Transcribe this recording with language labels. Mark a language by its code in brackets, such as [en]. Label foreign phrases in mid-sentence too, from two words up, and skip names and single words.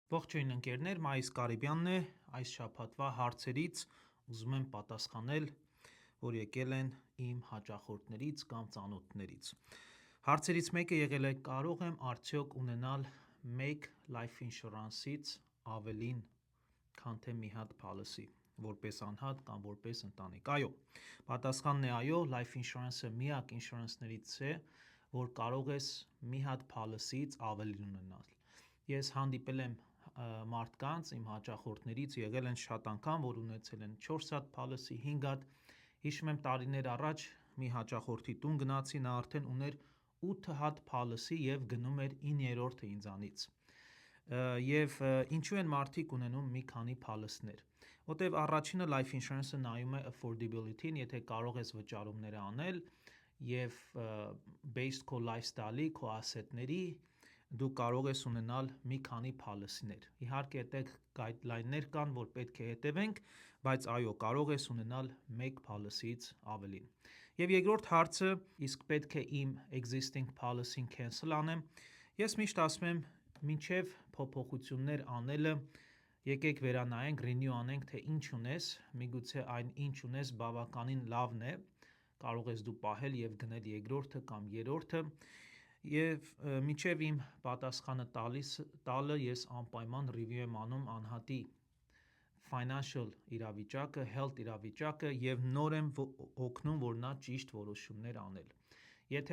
[hy] Ողջույն ընկերներ, Մայիս Կարիբյանն է, այս շաբաթվա հարցերից ուզում եմ պատասխանել, որ եկել են իմ հաճախորդներից կամ ծանոթներից։ Հարցերից մեկը եղել է՝ կարող եմ արդյոք ունենալ մեկ [en] life insurance- [hy] ից ավելին, քան թե մի հատ policy, որպես անհատ կամ որպես ընտանիք։ Այո, պատասխանն է այո, [en] life insurance- [hy] ը միակ insurance-ներից է, որ կարող ես մի հատ policy-ից ավելին ունենալ։ Ես հանդիպել եմ մարդկանց, իմ հաճախորդներից եղել են շատ անգամ, որ ունեցել են 4 հատ policy, 5 հատ, հիշում եմ տարիներ առաջ մի հաճախորդի տուն գնացի, նա արդեն ուներ 8 հատ policy և գնում էր 9-րդը ինձանից։ Եվ ինչու են մարդիկ ունենում մի քանի policy-ներ, որտեվ առաջինը [en] life insurance- [hy] ը նայում է affordability-ին, եթե կարող ես վճարումները անել և based քո lifestyle-ի, քո ասետների, դու կարող ես ունենալ մի քանի policy-ներ։ Իհարկե այդտեղ guideline-ներ կան, որ պետք է հետևենք, բայց այո, կարող ես ունենալ մեկ policy-ից ավելին։ Եվ երկրորդ հարցը, իսկ պետք է իմ [en] existing policy-ն cancel [hy] անեմ։ Ես միշտ ասում եմ, մինչև փոփոխություններ անելը, եկեք վերանայենք, renew անենք, թե ինչ ունես, միգուցե այն ինչ ունես բավականին լավն է, կարող ես դու պահել և գնել երկրորդը կամ երրորդը, և մինչև իմ պատասխանը տալը ես անպայման review եմ անում անհատի financial իրավիճակը, health իրավիճակը և նոր եմ օգնում, որ նա ճիշտ որոշումներ անել։ Եթե